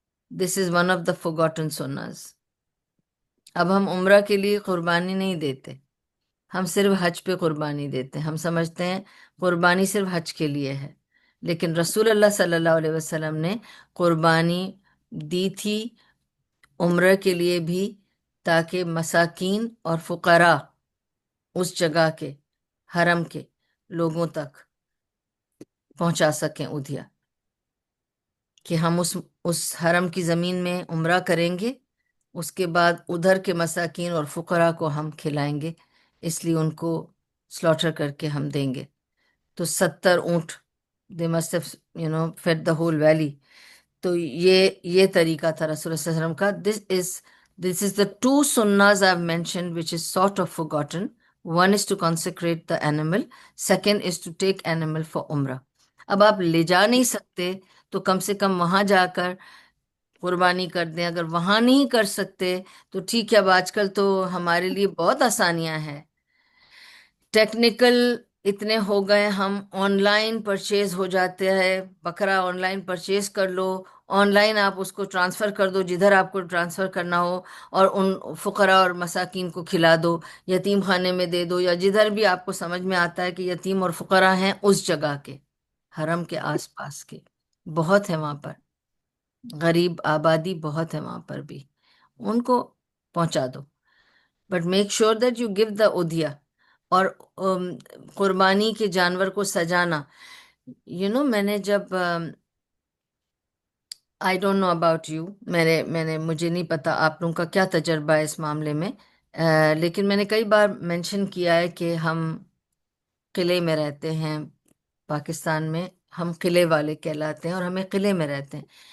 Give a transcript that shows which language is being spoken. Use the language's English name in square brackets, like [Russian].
[English] This is one of the forgotten سناز. [Urdu] اب ہم عمرہ کے لیے قربانی نہیں دیتے، ہم صرف حج پہ قربانی دیتے ہیں. ہم سمجھتے ہیں قربانی صرف حج کے لیے ہے، لیکن رسول اللہ صلی اللہ علیہ وسلم نے قربانی دی تھی عمرہ کے لیے بھی، تاکہ مساکین اور فقراء اس جگہ کے، حرم کے لوگوں تک پہنچا سکیں ادھیا، کہ ہم اس حرم کی زمین میں عمرہ کریں گے، اس کے بعد ادھر کے مساکین اور فقراء کو ہم کھلائیں گے، اس لیے ان کو سلاٹر کر کے ہم دیں گے. [English] تو 70 اونٹ، they must feed the whole valley. [Urdu] تو یہ طریقہ تھا رسول اللہ صلی اللہ علیہ وسلم کا. [English] This is the two sunnahs I've mentioned which is sort of forgotten. One is to consecrate the animal. Second is to take animal for umrah. [Urdu] اب آپ لے جا نہیں سکتے تو کم سے کم وہاں جا کر قربانی کر دیں. اگر وہاں نہیں کر سکتے تو ٹھیک ہے، اب آج کل تو ہمارے لیے بہت آسانیاں ہیں، ٹیکنیکل اتنے ہو گئے، ہم آن لائن پرچیز ہو جاتے ہیں، بکرا آن لائن پرچیز کر لو، آن لائن آپ اس کو ٹرانسفر کر دو جدھر آپ کو ٹرانسفر کرنا ہو، اور ان فقراء اور مساکین کو کھلا دو، یتیم خانے میں دے دو، یا جدھر بھی آپ کو سمجھ میں آتا ہے کہ یتیم اور فقراء ہیں اس جگہ کے، حرم کے آس پاس کے بہت ہیں وہاں پر، غریب آبادی بہت ہے وہاں پر بھی، ان کو پہنچا دو. [English] But make sure that you give the ادھیا. [Urdu] اور قربانی کے جانور کو سجانا، میں نے جب [English] I don't know about you, [Urdu] مجھے نہیں پتا آپ لوگوں کا کیا تجربہ ہے اس معاملے میں، لیکن میں نے کئی بار مینشن کیا ہے کہ ہم قلعے میں رہتے ہیں پاکستان میں، ہم قلعے والے کہلاتے ہیں اور ہمیں قلعے میں رہتے ہیں.